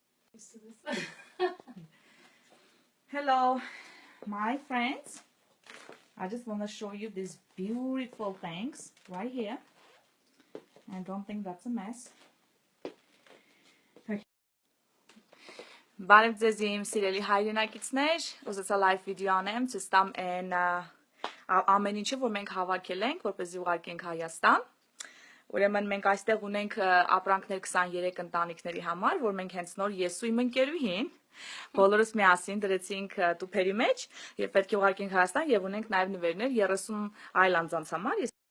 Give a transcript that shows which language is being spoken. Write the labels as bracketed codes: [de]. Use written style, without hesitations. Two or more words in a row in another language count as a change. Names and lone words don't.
[en] Hello, my friends. I just want to show you these beautiful things right here. I don't think that's a mess. [hy] Բարև ձեզ իմ սիրելի հայրենակիցներ, ուզեցա [en] live video [hy] անեմ, ցույց տամ այն ամեն ինչը, որ մենք հավաքել ենք, որպեսզի ուղարկենք Հայաստան։ Ուրեմն մենք այստեղ ունենք ապրանքներ 23 ընտանիքների համար, որ մենք հենց նոր ես ու իմ ընկերուհին բոլորս միասին դրեցինք տուփերի մեջ եւ պետք է ուղարկենք Հայաստան եւ ունենք նաեւ նվերներ 30 այլ անձանց համար։